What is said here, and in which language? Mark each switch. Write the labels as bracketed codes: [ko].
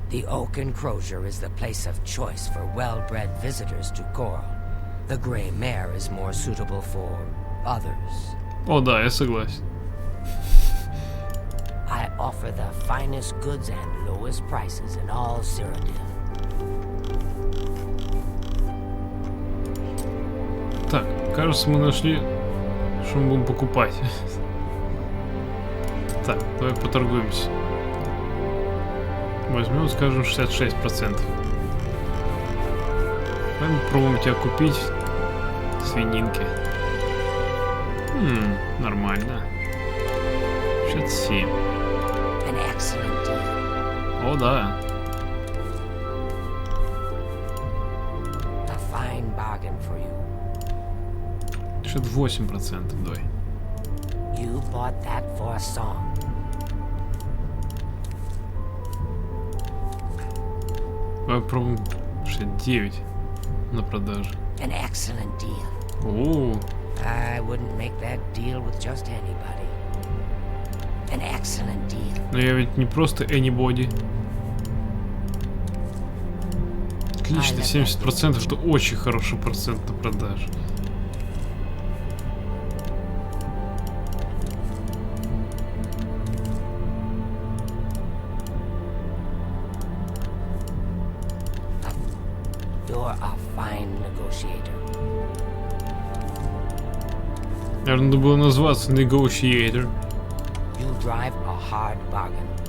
[en] The Oak Enclosure is the place of choice for well-bred visitors to Coral. The Grey Mare is more suitable for others. [ru] О, да, я согласен. [en] I offer the finest goods and lowest prices in all Cyrodiil. [ru] Так, кажется, мы нашли, что мы будем покупать. Так, давай поторгуемся. Возьмем, скажем, 66%. Давай попробуем тебя купить. Свининки. Нормально. 67. [en] An excellent deal. [ru] О, да. [en] A fine bargain for you. [ru] 68%, давай. [en] You bought that for a song. [ru] Давай попробуем 69 на продаже. [en] An excellent deal. [ru] О, [en] I wouldn't make that deal with just anybody. An excellent deal. [ru] но я ведь не просто anybody. Отлично, 70% это очень хороший процент на продаже. [en] You're a fine negotiator. [ru] Наверное, надо было назваться Negotiator. [en] You drive a hard bargain.